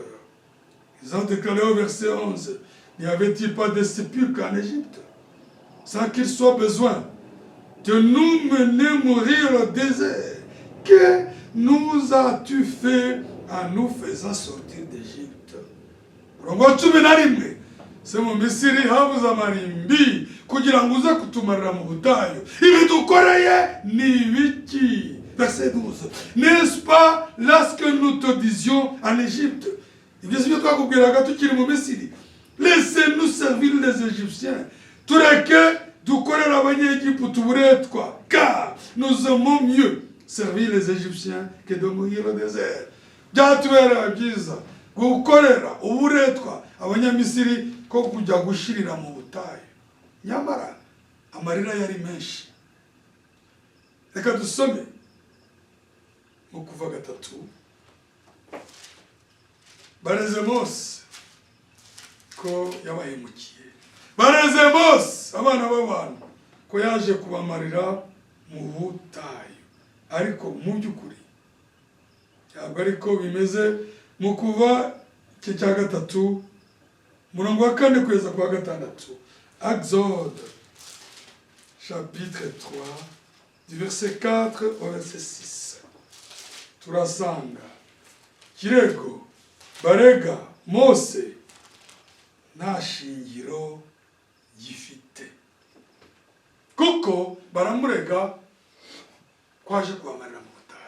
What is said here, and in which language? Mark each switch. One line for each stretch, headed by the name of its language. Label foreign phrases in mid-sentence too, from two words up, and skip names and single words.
French: Ils ont déclaré au verset 11, n'y avait-il pas de sépulcre en Égypte, sans qu'il soit besoin de nous mener mourir au désert? Que nous as-tu fait en nous faisant sortir d'Égypte?
Kinyarwanda: se mu Misiri habuze amarimbi kugira ngo uze kutumarira mu butayu. Ibi dukoreye ni ibiki?
French: Verset 12. N'est-ce pas lorsque nous te disions en Égypte?
Kinyarwanda: Ibyo sibyo twakubwiraga tukiri mu Misiri.
French: Laissez-nous servir les Égyptiens.
Kinyarwanda: Tureke dukorera abanyegiputa uburetwa,
French: car nous aimons mieux servir les Égyptiens que de mourir au désert.
Kinyarwanda: Byatubera byiza gukorera uburetwa abanyamisiri ko kujya gushirira mu butayu. Nyamara amarira yari menshi. Reka dusome mu Kuva 3. Bareze Mose ko yabahemukiye. Bareze Mose abana b'abantu ko yaje kubamarira mu butayu. Ariko mu by'ukuri ntabwo ariko bimeze. Mu Kuva 3 murongo wa 4 kugeza kwa 6.
French: Exode chapitre 3 du verset 4 au verset 6.
Kinyarwanda: Turasanga kirego barega Mose nta shingiro gifite, kuko baramurega kwaje kubamarira mu butayu.